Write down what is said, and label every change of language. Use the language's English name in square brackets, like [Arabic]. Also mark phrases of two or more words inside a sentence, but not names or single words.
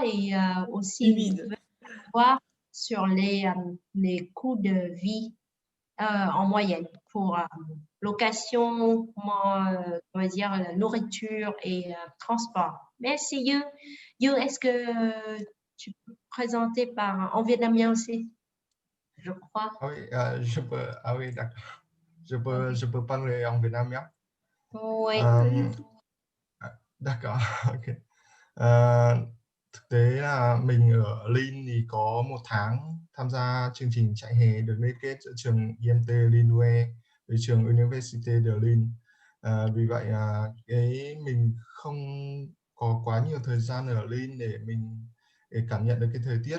[French] Et aussi, voir sur les coûts de vie en moyenne pour location, on va dire, nourriture et transport. Merci, Yu. Yu, est-ce que tu peux présenter en vietnamien aussi? Je crois. Ah oui, je peux, oui, d'accord. Je peux parler en vietnamien. Oui. D'accord, ok. [Vietnamese] Thực tế là mình ở Lin thì có 1 tháng tham gia chương trình chạy hè được liên kết giữa trường IMT Linue với trường Université de Lille. Vì vậy mình không có quá nhiều thời gian ở Lin để cảm nhận được cái thời tiết.